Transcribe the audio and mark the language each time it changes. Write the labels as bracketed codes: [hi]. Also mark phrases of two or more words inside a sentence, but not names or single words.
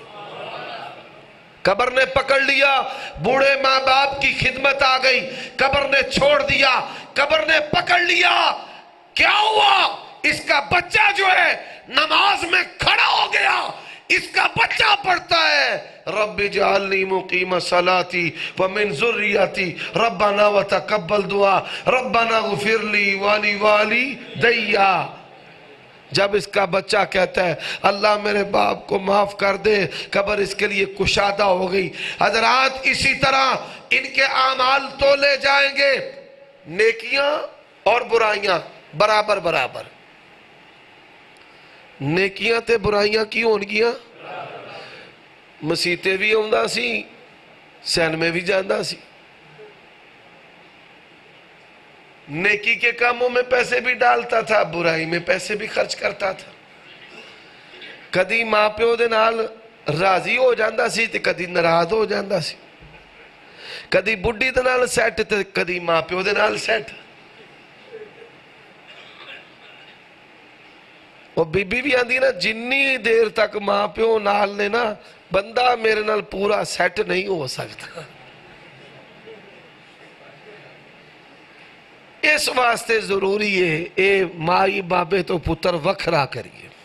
[ur] قبر نے پکڑ لیا، بوڑھے ماں باپ کی خدمت آ گئی، قبر نے چھوڑ دیا، قبر نے پکڑ لیا، کیا ہوا؟ اس کا بچہ جو ہے نماز میں کھڑا ہو گیا، اس کا بچہ پڑھتا ہے [ar] رب اجعلنی مقیم الصلاۃ ومن ذریتی ربنا وتقبل دعا ربنا اغفر لی والی والدیا۔ [ur] جب اس کا بچہ کہتا ہے اللہ میرے باپ کو معاف کر دے، قبر اس کے لیے کشادہ ہو گئی۔ حضرات اسی طرح ان کے اعمال تولے جائیں گے، نیکیاں اور برائیاں برابر برابر۔ [pa] نیکیاں تے برائیاں کی ہون گیاں؟ مسیتے بھی آندا سی، سین میں بھی جاندا سی، [ur] نیکی کے کاموں میں پیسے بھی ڈالتا تھا، برائی میں پیسے بھی خرچ کرتا تھا۔ [pa] کدی ماں پیو دے نال راضی ہو جاندا سی تے کدی ناراض ہو جاندا سی، کدی بڈھی دے نال سیٹ تے کدی ماں پیو دے نال سیٹ۔ وہ بی بی بھی آندی نا جنی دیر تک ماں پیو نال نے نا بندہ میرے نال پورا سیٹ نہیں ہو سکتا۔ اس واسطے ضروری ہے اے مائی بابے تو پتر وکھرا کریے۔